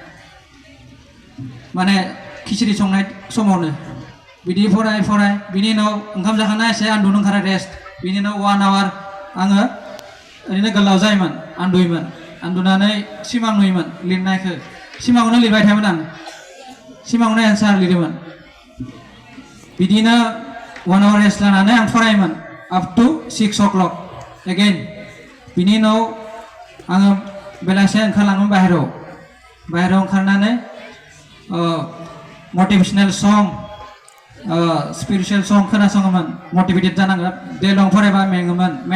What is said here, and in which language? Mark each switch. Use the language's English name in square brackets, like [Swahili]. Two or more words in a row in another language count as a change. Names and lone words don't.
[Bodo] माने खिचिरि संनाय समावनो बिदि फराय बिनि उनाव ओंखाम जाखांना एसे उन्दुनो ओंखारो रेस्ट बिनि उनाव 1 hour आङो ओरैनो गोलाव जायोमोन उन्दुनानै सिमां नुयोमोन लिरनायखौ सिमाङावनो लिरबाय थायोमोन आं सिमाङावनो एन्सार लिरोमोन बिदिनो 1 hour रेस्ट लानानै आं फरायोमोन [English] up to 6 o'clock again [Bodo] बिनि उनाव आङो बेलासे ओंखारलाङोमोन बाहेरायाव ओंखारनानै [English] motivational song spiritual song [Bodo] खोनासङोमोन मटिभेटेड जानांगौ डे लं फरायबा मेङोमोन